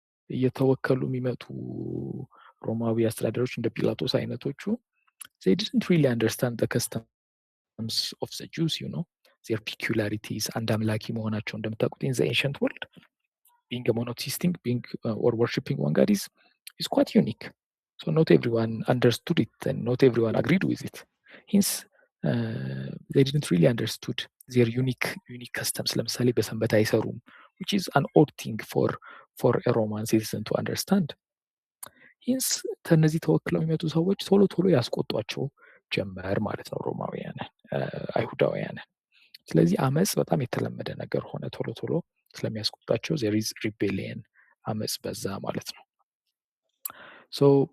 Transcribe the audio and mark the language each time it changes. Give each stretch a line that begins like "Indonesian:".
Amharic: እየተወከሉ የሚመጡ ሮማዊ አስተዳዳሪዎች እንደ ጲላጦስ አይነቶቹ
English: they didn't really understand the customs of the Jews, you know, their peculiarities
Amharic: አንድ አምላኪ መሆናቸው እንደምታውቁት
English: in the ancient world being a monotheistic being or worshipping one god is quite unique. So not everyone understood it and not everyone agreed with it. Hence they didn't really understood their unique customs.
Amharic: ለምሳሌ በሰንበት አይሰሩም,
English: which is an odd thing for a Roman citizen to understand.
Amharic: Hence ከነዚህ ተወክለው የሚመጡ ሰዎች ቶሎ ቶሎ ያስቆጧቸው ጀመር ማለት ነው ሮማውያንን አይሁዳውያንን። ስለዚህ አመፅ በጣም የተለመደ ነገር ሆነ። ቶሎ ቶሎ ስለሚያስቆጣቸው
English: there is rebellion
Amharic: አመፅ በዛ ማለት ነው። so